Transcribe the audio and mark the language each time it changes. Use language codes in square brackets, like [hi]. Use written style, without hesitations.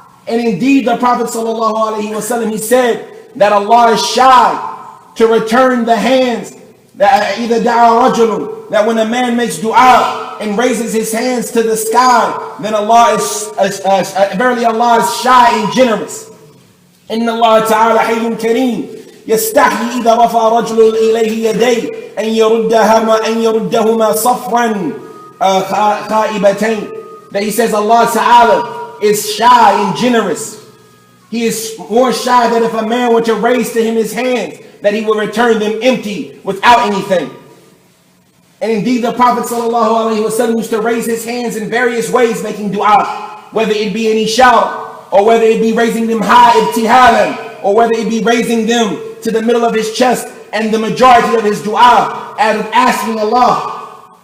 [en] And indeed, the Prophet ﷺ, he said that Allah is shy to return the hands. That either da'a rajulun, that when a man makes dua and raises his hands to the sky, then Allah is verily Allah is shy and generous. [ar] Inna Allah ta'ala hayyun kareem, يستحي إذا رفع رجل إليه يديه أن يردهما صفرا خائبتين. [en] That he says Allah Ta'ala is shy and generous. He is more shy that if a man were to raise to him his hands, that he will return them empty without anything. And indeed the Prophet ﷺ used to raise his hands in various ways making dua, whether it be in isha, or whether it be raising them high ibtihalan, or whether it be raising them to the middle of his chest, and the majority of his dua out of asking Allah.